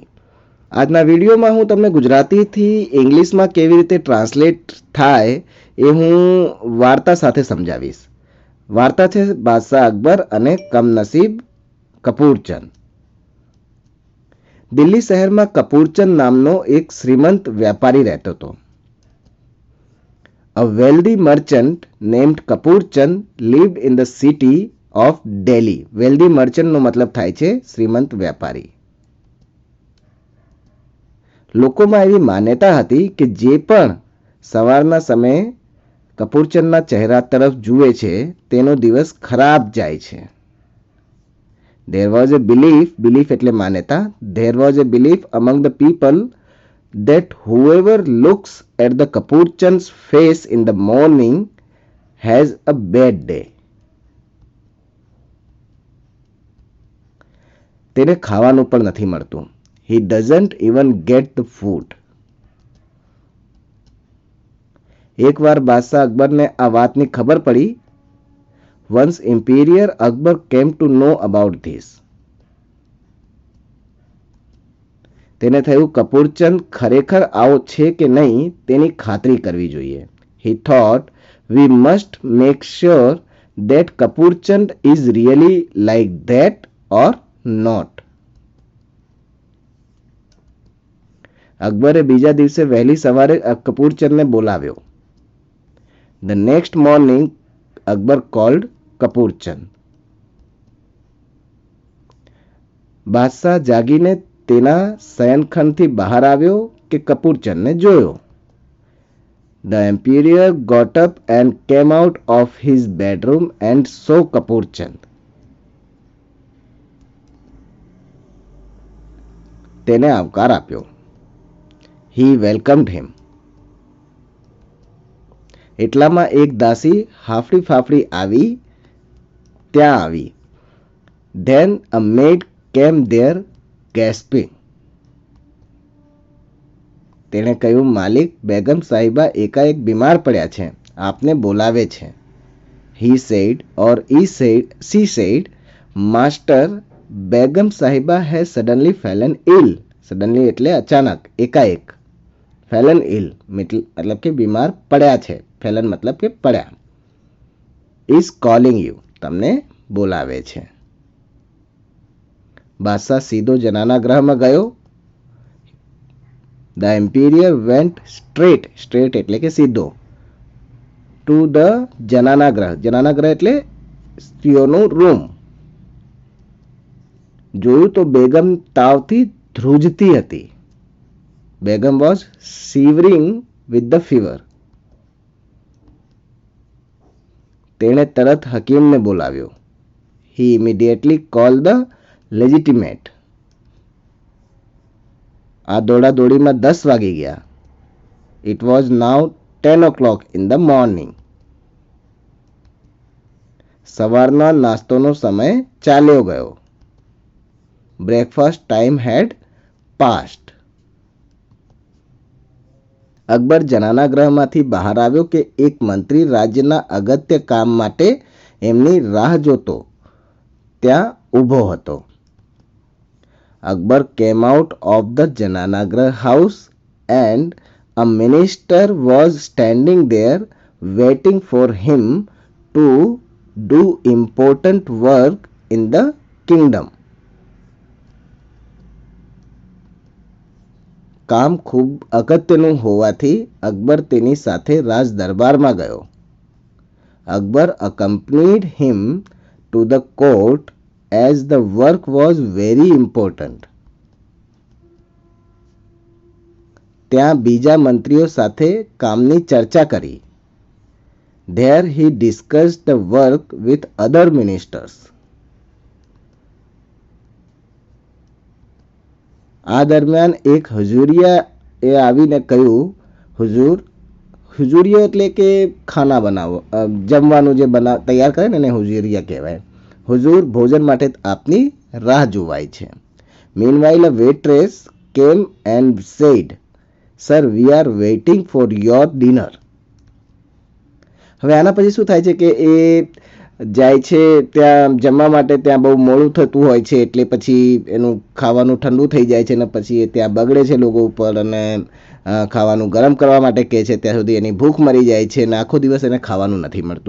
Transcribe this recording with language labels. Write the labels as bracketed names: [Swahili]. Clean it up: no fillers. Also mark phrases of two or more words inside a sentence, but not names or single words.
[Gujarati] આજના વિડીયોમાં હું તમને ગુજરાતીથી ઇંગ્લિશમાં કેવી રીતે ટ્રાન્સલેટ થાય એ હું વાર્તા સાથે સમજાવીશ. વાર્તા છે બાદશાહ અકબર અને કમનસીબ કપૂરચંદ. દિલ્હી શહેરમાં કપૂરચંદ નામનો એક શ્રીમંત વેપારી રહેતો હતો. [English] A wealthy merchant named Kapurchand lived in the city of Delhi. Wealthy merchant [Gujarati] નો મતલબ થાય છે શ્રીમંત વેપારી. લોકોમાં એવી માન્યતા હતી કે જે પણ સવારના સમયે કપૂરચંદના ચહેરા તરફ જુએ છે તેનો દિવસ ખરાબ જાય છે. [English] There was a belief [Gujarati] એટલે માન્યતા. [English] There was a belief among the people that whoever looks at the Kapurchand's face in the morning has a bad day. [Gujarati] તેને ખાવાનું પણ નથી મળતું. [English] He doesn't even get the food. [Gujarati] એકવાર બાદશાહ અકબરને આ વાતની ખબર પડી. [English] Once Emperor Akbar came to know about this. [Gujarati] તેને થયું કપૂરચંદ ખરેખર આવો છે કે નહીં તેની ખાતરી કરવી જોઈએ. [English] He thought we must make sure that Kapurchand is really like that or not. [Gujarati] અકબરે બીજા દિવસે વહેલી સવારે કપૂરચંદને બોલાવ્યો. [English] The next morning Akbar called Kapurchand. [Gujarati] બાદશાહ જાગીને તેના શયનખંડથી બહાર આવ્યો કે કપૂરચંદને જોયો. [English] The emperor got up and came out of his bedroom and saw Kapurchand. [Gujarati] તેને આવકાર આપ્યો. [English] He welcomed him. [Gujarati] એટલામાં એક દાસી હાફડી ફાફડી ત્યાં આવી. [English] Then a maid came there gasping. [Gujarati] તેણે કહ્યું, માલિક, બેગમ સાહિબા એકાએક બીમાર પડ્યા છે, આપને બોલાવે છે. [English] He said or she said, Master, બેગમ સાહિબા has suddenly fallen ill. [Gujarati] Suddenly એટલે અચાનક, એકાએક. [English] Fallen ill [Gujarati] मतलब કે બીમાર પડ્યા છે. Fallen मतलब કે પડ્યા. [English] Is calling you. [Gujarati] તમને બોલાવે છે. બાદશાહ સીધો જનાના ગ્રહમાં ગયો. [English] The emperor went straight [Gujarati] એટલે કે સીધો [English] to the [Gujarati] જનાના ગ્રહ. જનાના ગ્રહ એટલે સ્ત્રીઓનું રૂમ. જોયું તો બેગમ તાવથી ધ્રુજતી હતી. [English] બેગમ was shivering with the fever. [Gujarati] તેણે તરત હકીમને બોલાવ્યો. [English] He immediately called the legitimate. [Gujarati] આ દોડાદોડીમાં 10 વાગી ગયા. [English] It was now 10 o'clock in the morning. [Gujarati] સવારના નાસ્તોનો સમય ચાલ્યો ગયો. [English] Breakfast time had passed. [Gujarati] અકબર જનાના ગ્રહમાંથી બહાર આવ્યો કે એક મંત્રી રાજ્યના અગત્ય કામ માટે એમની રાહ જોતો ત્યાં ઊભો હતો. [English] Akbar came out of the Jananagrah house and a minister was standing there waiting for him to do important work in the kingdom. [Gujarati] કામ ખૂબ અગત્યનું હોવાથી અકબર તેની સાથે રાજ દરબારમાં ગયો. [English] Akbar accompanied him to the court as the work was very important. [Gujarati] ત્યાં બીજા મંત્રીઓ સાથે કામની ચર્ચા કરી. [English] There he discussed the work with other ministers. [Gujarati] આ દરમિયાન એક હુજુરિયા એ આવીને કહ્યું, હુજુરિયો એટલે કે ખાના બનાવો, જમવાનું જે તૈયાર કરે ને એને હુજુરિયા કહેવાય. હુજુર, ભોજન માટે આપની રાહ જોવાય છે. [English] Meanwhile a waitress came and said, Sir, we are waiting for your dinner. [Gujarati] હવે આના પછી શું થાય છે કે એ જાય છે ત્યાં જમવા માટે, ત્યાં બહુ મોડું થતું હોય છે એટલે પછી એનું ખાવાનું ઠંડુ થઈ જાય છે ને પછી એ ત્યાં બગડે છે લોકો ઉપર, અને ખાવાનું ગરમ કરવા માટે કહે છે ત્યાં સુધી એની ભૂખ મરી જાય છે અને આખો દિવસ એને ખાવાનું નથી મળતું.